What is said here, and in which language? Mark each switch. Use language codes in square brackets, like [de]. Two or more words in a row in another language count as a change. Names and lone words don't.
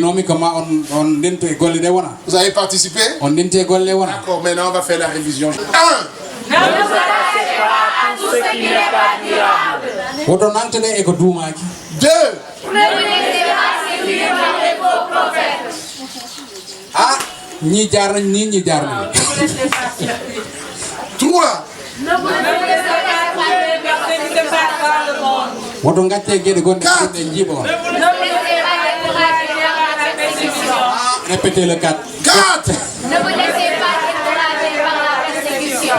[fr] Vous avez participé? D'accord, maintenant on va faire la révision. 1. Ne vous attachez pas à tout ce qui n'est pas durable. 2. Ne vous laissez pas séduire par les faux prophètes. Ni jarna ni ni jarna. 3. Ne vous laissez pas tromper par ce qui se passe dans le monde. Woto ngacce gede gonde ne jibo. Ne vous laissez pas décourager par la persécution. Répétez le 4. 4. Ne vous laissez pas décourager par la persécution.